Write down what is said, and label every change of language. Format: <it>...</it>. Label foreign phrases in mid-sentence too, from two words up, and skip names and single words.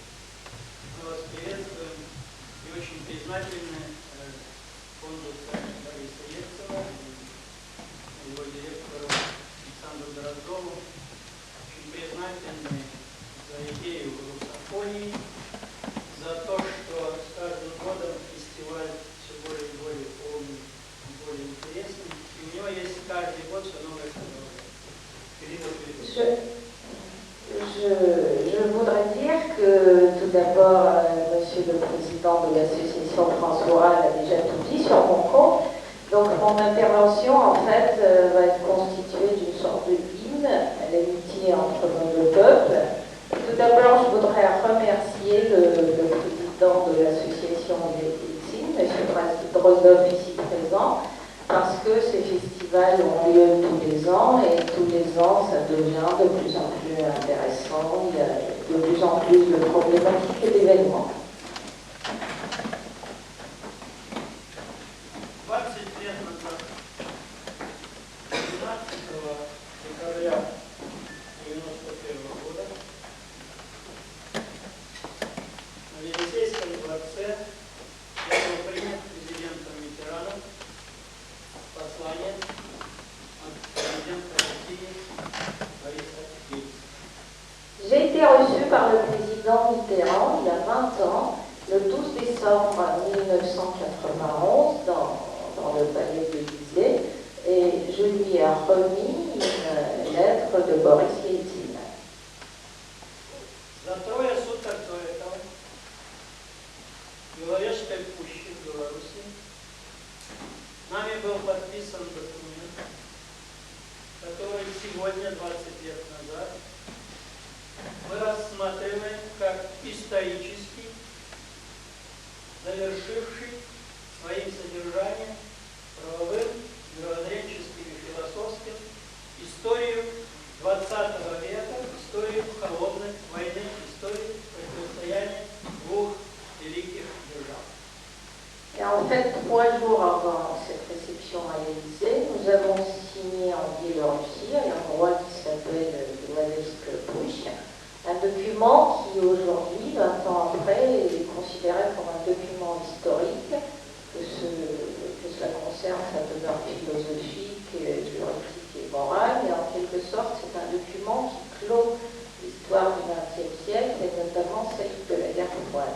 <ru>Мы вас приветствуем и очень признательны фонду Бориса Ельцина и его директору Александру Дроздову. Очень признательны за идею русофонии, за то, что с каждым годом фестиваль все более и более полный, более интересный. И у него есть каждый год все новое продолжение.</ru> <fr>Je voudrais dire que tout d'abord, Monsieur le Président de l'association France Orale a déjà tout dit sur mon compte. Donc mon intervention en fait va être constituée d'une sorte de hymne à l'amitié entre nos deux peuples. Tout d'abord, je voudrais remercier le président de l'association Yeltsin, M. Drozdov, ici présent, parce que ces festivals ont lieu tous les ans et tous les ans ça devient de plus en plus intéressant, il y a de plus en plus de problématiques et d'événements.</fr> <ru>20 лет назад, 12 декабря 1991 года, на Елисейском дворце я был принят президентом Миттераном послание от президента России Бориса Ельцина.</ru> <fr>J'ai été reçu par le président Mitterrand il y a 20 ans, le 12 décembre 1991, dans le palais de l'Élysée, et je lui ai remis une lettre de Boris Ельцин.</fr> <ru>За трое суток до этого в Беловежской пуще в Беларуси нами был подписан документ, который сегодня, 20 лет назад, мы рассматриваем как исторический, завершивший своим содержанием правовым, мировоззренческим и философским века историю холодной войны, историю противостояния двух великих держав.</ru> <fr>Et en fait, 3 jours avant cette réception à l'Élysée, nous avons signé en Biélorussie, à l'endroit qui s'appelle Wawelsk-Push, un document qui aujourd'hui, 20 ans après, est considéré comme un document historique, que cela concerne sa teneur philosophique, juridique et morale, et en quelque sorte, c'est un document qui clôt l'histoire du XXe siècle, et notamment celle de la guerre froide.</fr>